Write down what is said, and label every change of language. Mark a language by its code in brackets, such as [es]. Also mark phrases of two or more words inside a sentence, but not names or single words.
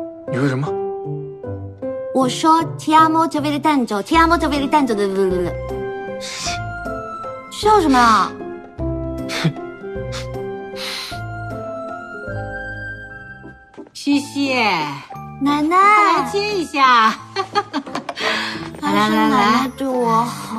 [zh] 你说什么？我说 [it] ti amo giovedì tanto ti amo giovedì tanto [zh] 的。笑什么呀？西西，奶奶，快来亲一下。还是奶奶对我好。